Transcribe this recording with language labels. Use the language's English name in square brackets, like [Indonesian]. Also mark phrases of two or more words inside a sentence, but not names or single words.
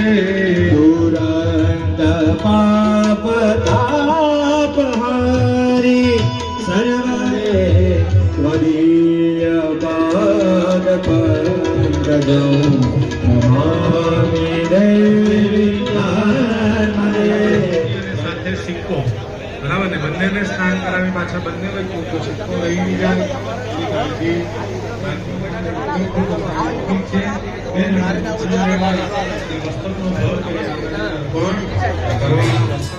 [Sanskrit] दुरंत पाप ताप हारी, सर्वरे त्वदीय पाद पंकजं नमामि देवी नर्मदे. [Gujarati] સાથે સિક્કો બરાબર ને, બંનેને સ્નાન કરાવી પાછા બંને વચ્ચે તો સિક્કો રહી જાય. ઠીક છે. બેન વસ્ત્રનો ભાવ પણ